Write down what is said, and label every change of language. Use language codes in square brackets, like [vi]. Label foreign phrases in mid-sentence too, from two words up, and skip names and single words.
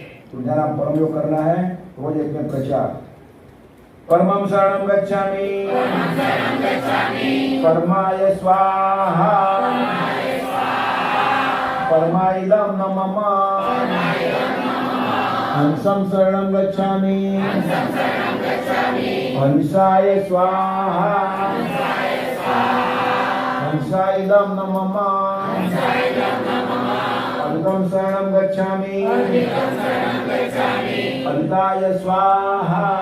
[hi] तो जरा परम योग करना है, रोज एक में प्रचार। [sa] परमं शरणं गच्छामि, परमाय स्वाहा, परमाइदं न मम, हंसं शरणं गच्छामि, हंसाय स्वाहा, हंसाइदं न मम, अमृतं शरणं गच्छामि, अमृताय स्वाहा,